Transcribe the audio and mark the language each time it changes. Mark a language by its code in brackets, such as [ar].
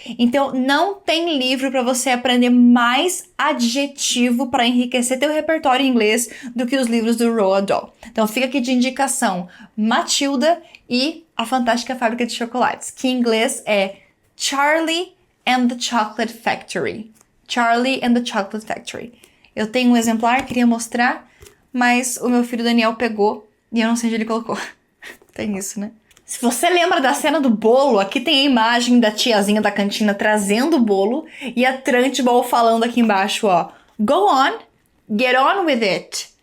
[pt] Então não tem livro para você aprender mais adjetivo para enriquecer teu repertório em inglês do que os livros do Roald Dahl. Então fica aqui de indicação Matilda e A Fantástica Fábrica de Chocolates, que em inglês é Charlie and the Chocolate Factory. [en] Charlie and the Chocolate Factory. [pt] Eu tenho um exemplar, queria mostrar, mas o meu filho Daniel pegou e eu não sei onde ele colocou. Tem isso, né? Se você lembra da cena do bolo, aqui tem a imagem da tiazinha da cantina trazendo o bolo e a Trunchbull falando aqui embaixo, ó. [en] Go on, get on with it.